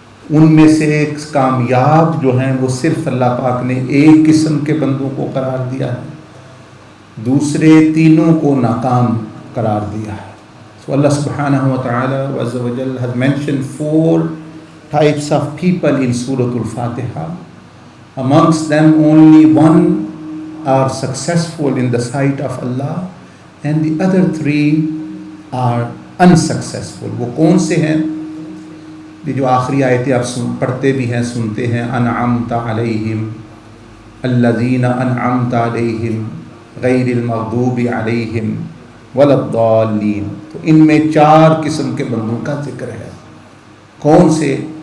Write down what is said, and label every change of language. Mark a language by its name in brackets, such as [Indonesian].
[Urdu] ان میں سے ایک کامیاب جو ہیں وہ صرف اللہ پاک نے ایک قسم کے بندوں کو قرار دیا ہے، دوسرے تینوں کو ناکام قرار دیا ہے۔ [English] So Allah subhanahu wa ta'ala azza wa jal has mentioned 4 types of people in Surah Al-Fatiha. Amongst them only 1 are successful in the sight of Allah and the other 3 are unsuccessful. [Urdu] وہ کون سے ہیں؟ یہ جو آخری آیتیں آپ پڑھتے بھی ہیں سنتے ہیں، [Arabic] انعمت علیہم الذین انعمت علیہم غیر المغضوب علیہم ولا الضالین، [Urdu] تو ان میں 4 قسم کے بندوں کا ذکر ہے۔ کون سے؟